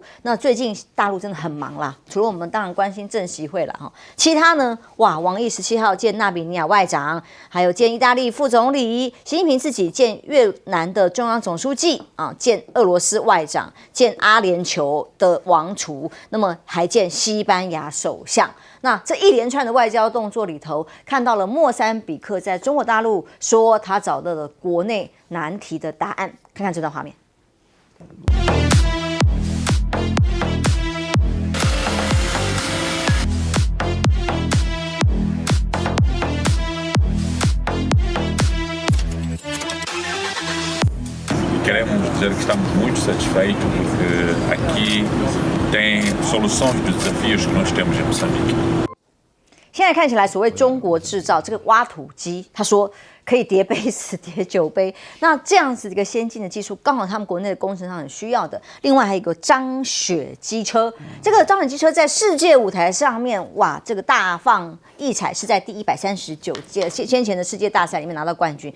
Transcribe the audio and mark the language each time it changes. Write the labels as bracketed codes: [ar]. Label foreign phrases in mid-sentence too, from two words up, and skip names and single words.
[zh] 那最近大陆真的很忙啦，除了我们当然关心政协会了哈，其他呢，哇，王毅17号见纳比尼亚外长，还有见意大利副总理，习近平自己见越南的中央总书记啊，见俄罗斯外长，见阿联酋的王储，那么还见西班牙首相。那这一连串的外交动作里头，看到了莫桑比克在中国大陆说他找到了国内难题的答案，看看这段画面。 [pt] Queremos dizer que estamos muito satisfeitos porque aqui tem soluções dos desafios que nós temos em Moçambique. [zh] 现在看起来，所谓中国制造这个挖土机，他说可以叠杯子、叠酒杯。那这样子一个先进的技术，刚好他们国内的工程上很需要的。另外还有一个张雪机车，这个张雪机车在世界舞台上面，哇，这个大放异彩，是在第139届先前的世界大赛里面拿到冠军。